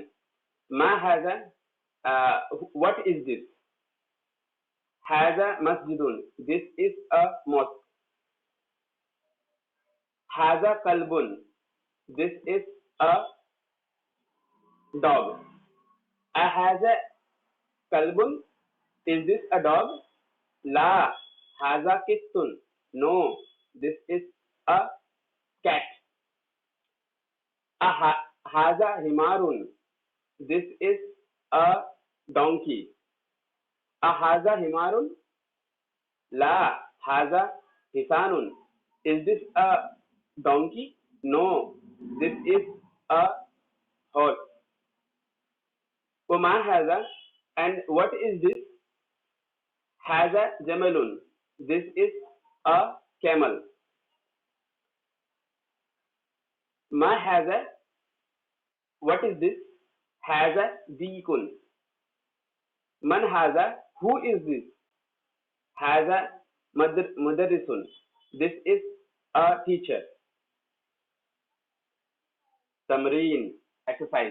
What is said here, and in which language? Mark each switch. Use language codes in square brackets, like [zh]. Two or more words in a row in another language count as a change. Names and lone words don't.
[ar] ما هذا. [en] What is this? [ar] هذا مسجد. [en] This is a mosque. [ar] هذا كلب. [en] This is a Dog. [ar] أهذا كلب. [en] Is this a dog? La. [ar] هذا قط. [en] No, this is a cat. [ar] هذا حمار. [en] This is a donkey. [ar] أهذا حمار. لا. هذا حصان. [en] Is this a donkey? No, this is a horse. [ar] وما هذا. [en] And what is this? [ar] هذا جمل. [en] This is a camel. [ar] ما هذا. [en] What is this? [ar] هذا ديك. من هذا. [en] Who is this? [ar] هذا مدرس. [en] This is a teacher. Tamreen. Exercise.